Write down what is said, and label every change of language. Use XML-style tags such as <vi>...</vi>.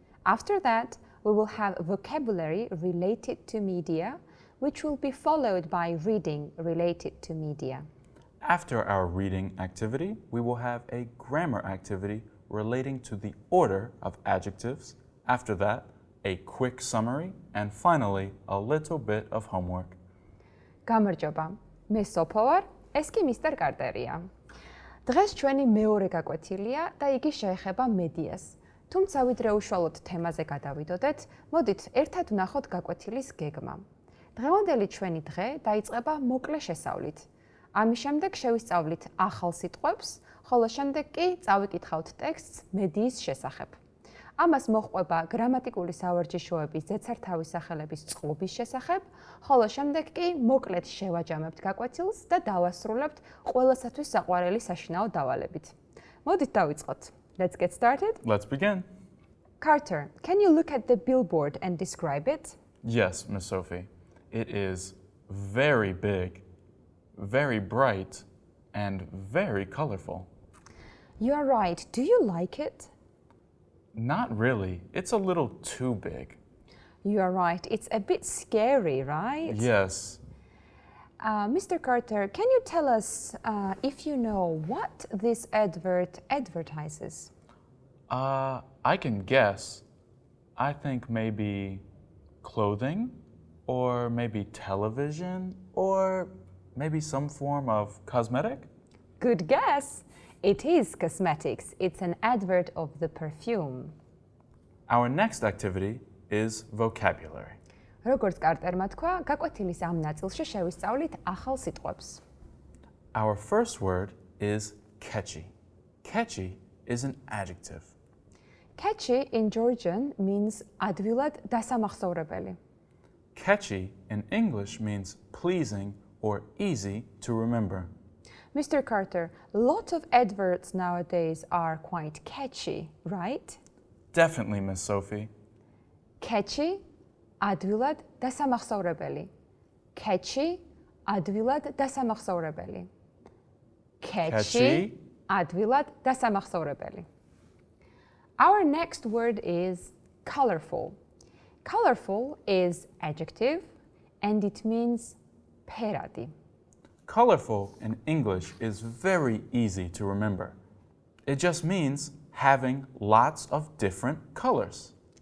<en>After that, we will have vocabulary related to media, which will be followed by reading related to media. after our reading activity, we will have a grammar activity relating to the order of adjectives. After that, a quick summary, and finally, a little bit of homework.</en> <ka>გამარჯობა. მე სოფო ვარ, ეს კი მისტერ კარტერია. დღეს ჩვენი მეორე გაკვეთილია და იგი შეეხება მედიას. თუმცა ვიდრე უშუალოდ თემაზე გადავიდოდეთ, მოდით ერთად ვნახოთ გაკვეთილის გეგმა. დღევანდელი ჩვენი დღე დაიწყება მოკლე შესავლით. ამის შემდეგ შევისწავლით ახალ სიტყვებს, ხოლო შემდეგ კი წავიკითხავთ ტექსტს მედიის შესახებ. ამას მოჰყვება გრამატიკული სავარჯიშოების ზეცართავის სახელების წყობის შესახებ, ხოლო შემდეგ კი მოკლედ შევაჯამებთ გაკვეთილს და დავასრულებთ ყველასათვის საყვარელი საშინაო დავალებით. მოდით დავიწყოთ.</ka> <en>Let's get started. Let's begin. Carter, can you look at the billboard and describe it? Yes, Miss Sophie. It is very big, very bright, and very colorful. You are right. Do you like it? Not really. It's a little too big. You are right. It's a bit scary, right? Yes. Mr. Carter, can you tell us if you know what this advert advertises? I can guess. I think maybe clothing, or maybe television, or maybe some form of cosmetic? Good guess. It is cosmetics. It's an advert of the perfume. Our next activity is vocabulary.</en> <ka>როგორც კარტერმა თქვა, გაკვეთილის ამ ნაწილში შევისწავლით ახალ სიტყვებს.</ka> <en>Our first word is catchy. Catchy is an adjective. Catchy in Georgian means</en> <ka>ადვილად დასამახსოვრებელი.</ka> <en>Catchy in English means pleasing or easy to remember. Mr. Carter, lots of adverts nowadays are quite catchy, right? Definitely, Miss Sophie.</en> <ka>Catchy, ადვილად დასამახსოვრებელი. Catchy, ადვილად დასამახსოვრებელი. Catchy, ადვილად დასამახსოვრებელი.</ka> <en>Our next word is colorful. Colorful is adjective and it means ფერადი. Colorful in English is very easy to remember. It just means having lots of different colors.</en>